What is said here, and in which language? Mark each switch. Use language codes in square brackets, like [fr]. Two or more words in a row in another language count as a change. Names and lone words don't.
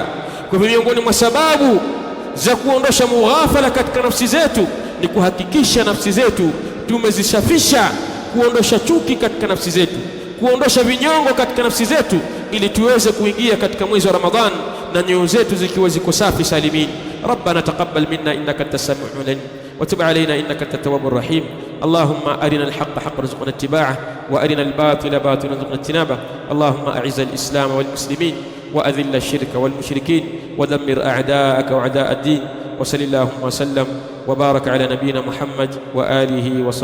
[sw] Kwa hivyo miongoni mwa sababu za kuondosha mughafala katika nafsi zetu ni kuhakikisha nafsi zetu tumezisafisha, kuondosha chuki katika nafsi zetu, kuondosha vinyongo katika nafsi zetu, ili tuweze kuingia katika mwezi wa Ramadhan na nyoyo zetu zikiwa ziko safi salimin. [ar] ربنا تقبل منا إنك أنت السميع العليم وتب علينا إنك أنت التواب الرحيم. اللهم أرنا الحق حقا وارزقنا اتباعه وأرنا الباطل باطلا وارزقنا اجتنابه. اللهم أعز الإسلام والمسلمين وأذل الشرك والمشركين ودمر أعداءك وأعداء الدين. وصلى الله وسلم وبارك على نبينا محمد وآله وصحبه.